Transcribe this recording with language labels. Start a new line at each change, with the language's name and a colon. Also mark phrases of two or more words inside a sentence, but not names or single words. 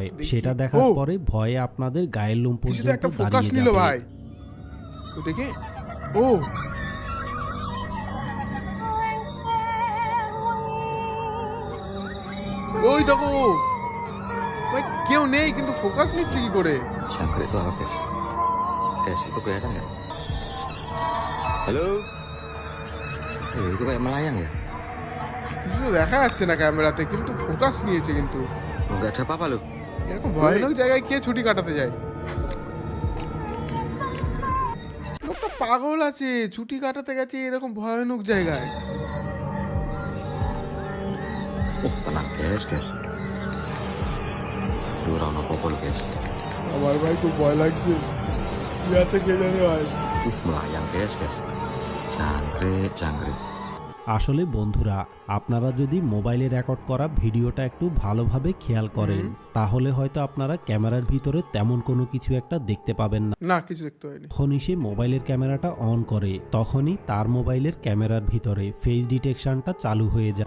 Bangla: সেটা দেখার পরে ভয়ে আপনাদের গায়ের লোম পর্যন্ত একটা ফোকাস দাঁড়িয়ে নিল যাবে। ভাই। ও দেখে, ও ওই দেখো ভাই, কেউ নেই কিন্তু ফোকাস নিচ্ছে কি করে?
Indonesian: Sangre itu apa guys? Guys itu kelihatan nggak? Halo? Itu kayak melayang ya?
Bangla: কিছু তো দেখা যাচ্ছে না ক্যামেরাতে, কিন্তু ফোকাস নিয়েছে। কিন্তু
Indonesian: Nggak ada apa-apa loh.
Bangla: এরকম ভয়ানক জায়গায় কে ছুটি কাটাতে যায়? লোকটা পাগল আছে, ছুটি কাটাতে গেছে এরকম ভয়ানক জায়গায়।
Indonesian: Tenang guys. Itu orang popol guys.
Bangla: আমার ভাই খুব ভয় লাগছে, কি আছে কে জানে ভাই।
Indonesian: Melayang guys. Jangkrik.
Bangla: আসলে বন্ধুরা, আপনারা যদি মোবাইলে রেকর্ড করা ভিডিওটা একটু ভালোভাবে খেয়াল করেন তাহলে হয়তো আপনারা ক্যামেরার ভিতরে তেমন কোনো কিছু একটা দেখতে পাবেন না। না, কিছু দেখতে হয়নি। যখনই সে মোবাইলের ক্যামেরাটা অন করে তখনই তার মোবাইলের ক্যামেরার ভিতরে ফেস ডিটেকশনটা চালু হয়ে যায়।